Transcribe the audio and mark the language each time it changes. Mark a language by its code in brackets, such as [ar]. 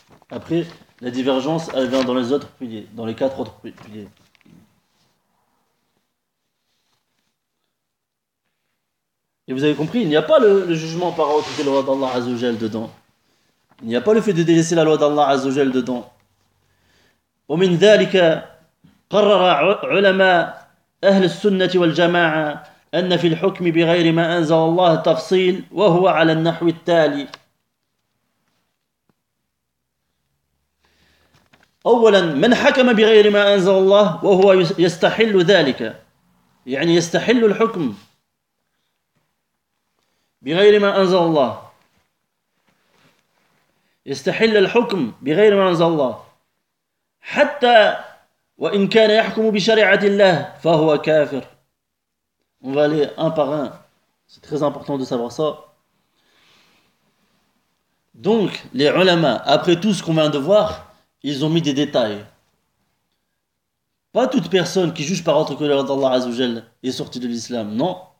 [fr] Après, la divergence, elle vient dans les autres piliers, dans les 4 autres piliers. Et vous avez compris, il n'y a pas le jugement par autre que la loi d'Allah Azzawajal dedans. Il n'y a pas le fait de délaisser la loi d'Allah Azzawajal dedans. Et [ar] من ذلك قرر علماء اهل السنه والجماعه ان في الحكم بغير ما انزل الله تفصيل وهو على النحو التالي. اولا من حكم بغير ما انزل الله وهو يستحل ذلك. يعني يستحل الحكم بغير ما أنزل الله يستحل الحكم بغير ما أنزل الله حتى وإن كان يحكم بشريعة الله فهو كافر. [fr] On va aller un par un. C'est très important de savoir ça. Donc, les ulama, après tout ce qu'on vient de voir, ils ont mis des détails. Pas toute personne qui juge par autre que l'ordre d'Allah Azzawajal est sortie de l'islam, non.